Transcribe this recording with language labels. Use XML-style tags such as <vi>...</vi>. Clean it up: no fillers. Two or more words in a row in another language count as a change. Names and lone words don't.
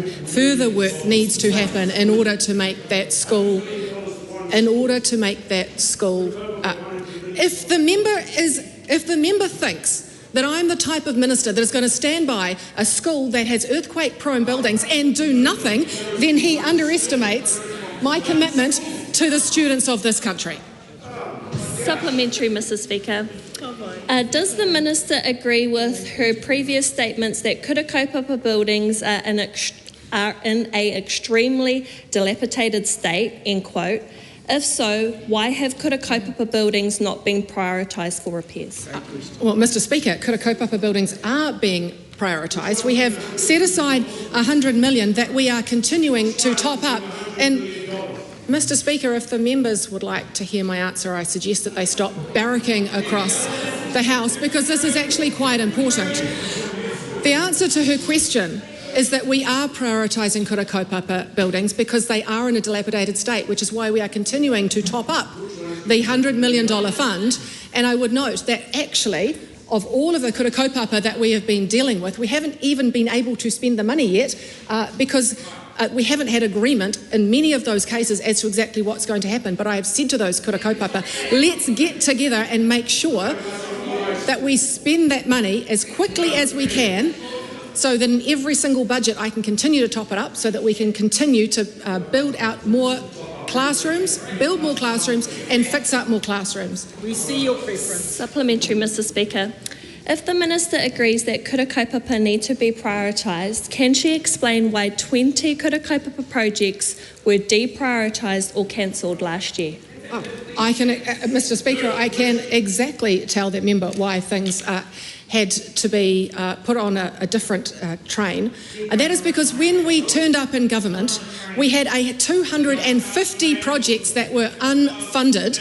<en>Further work needs to happen in order to make that school If the member thinks that I'm the type of minister that is going to stand by a school that has earthquake-prone buildings and do nothing, then he underestimates my commitment to the students of this country. Supplementary, Mr. Speaker. Does the Minister agree with her previous statements that</en> <mi>kura kaupapa</mi> <en>buildings are in an extremely dilapidated state, end quote? If so, why have</en> <mi>kura kaupapa</mi> <en>buildings not been prioritised for repairs? Well, Mr. Speaker,</en> <mi>kura kaupapa</mi> <en>buildings are being prioritised. We have set aside $100 million that we are continuing to top up. And Mr. Speaker, if the members would like to hear my answer, I suggest that they stop barracking across the House because this is actually quite important. The answer to her question is that we are prioritising</en> <mi>kura kaupapa</mi> <en>buildings because they are in a dilapidated state, which is why we are continuing to top up the $100 million fund. And I would note that actually, of all of the</en> <mi>kura kaupapa</mi> <en>that we have been dealing with, we haven't even been able to spend the money yet because we haven't had agreement in many of those cases as to exactly what's going to happen. But I have said to those</en> <mi>kura kaupapa,</mi> <en>let's get together and make sure that we spend that money as quickly as we can so that in every single budget I can continue to top it up so that we can continue to build out more classrooms, build more classrooms and fix up more classrooms. We see your preference. Supplementary, Mr. Speaker. If the Minister agrees that</en> <mi>kura kaupapa</mi> <en>need to be prioritised, can she explain why 20</en> <mi>kura kaupapa</mi> <en>projects were deprioritised or cancelled last year? Mr. Speaker, I can exactly tell that member why things had to be put on a different train. And that is because when we turned up in government, we had 250 projects that were unfunded.</en>